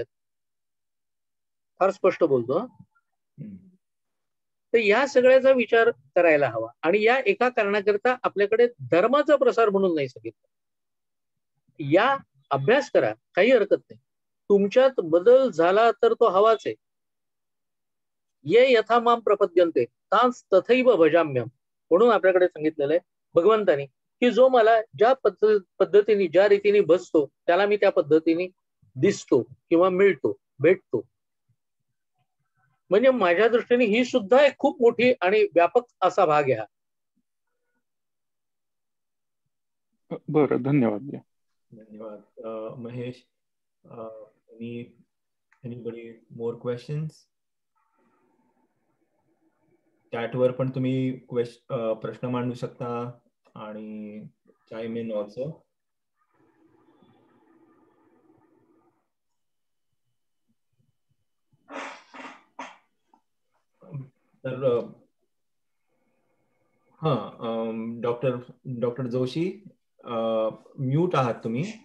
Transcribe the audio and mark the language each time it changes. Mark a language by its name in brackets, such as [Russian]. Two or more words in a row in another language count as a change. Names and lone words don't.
[Marathi] फार स्पष्ट बोलतो. तर या सगळ्याचा विचार करायला हवा. आणि या एका कारणाकरता आपल्याकडे धर्माचा प्रसार म्हणून नाही सांगितलं. या अभ्यास करा, काही हरकत नाही. तुमच्यात बदल झाला तर तो हवाच आहे. [Sanskrit] ये यथा माम प्रपद्यन्ते तांस तथैव भजाम्यम [Marathi] म्हणून आपल्याकडे सांगितलेलं आहे भगवंतानी की जो मला ज्या पद्धतीने ज्या रीतीने भजतो त्याला मी त्या पद्धतीने दिसतो किंवा मिळतो, भेटतो. म्हणजे माझ्या दृष्टीने ही सुद्धा एक खूप मोठी आणि व्यापक असा भाग आहे हा. बरं, धन्यवाद. धन्यवाद महेश. [English] anybody more questions? [Marathi] चॅटवर पण तुम्ही प्रश्न मांडू शकता आणि [English] chime in also. [Marathi] तर डॉक्टर जोशी म्यूट आहात तुम्ही.